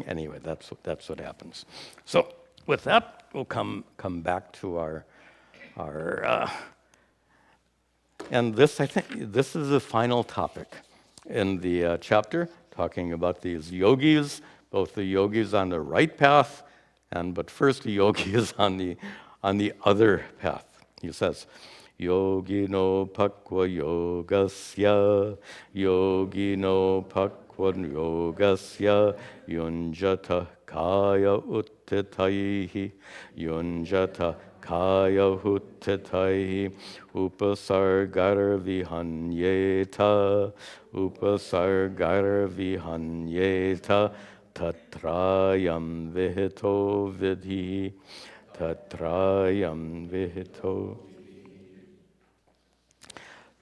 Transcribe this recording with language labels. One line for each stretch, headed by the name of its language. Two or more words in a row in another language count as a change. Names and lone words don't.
English: Anyway, that's what happens. So with that, we'll come back to our and this, I think, this is the final topic in the chapter, talking about these yogis, both the yogis on the right path, but first the yogis on the other path. He says,
Sanskrit: Yogino pakva yogasya, yogino pakva yogasya, yunjata kaya uttitaihi, yunjata kaya huttitaihi, upasargar vihanyeta, upasargar vihanyeta, tatrayam vihito vidhi, tatrayam vihito.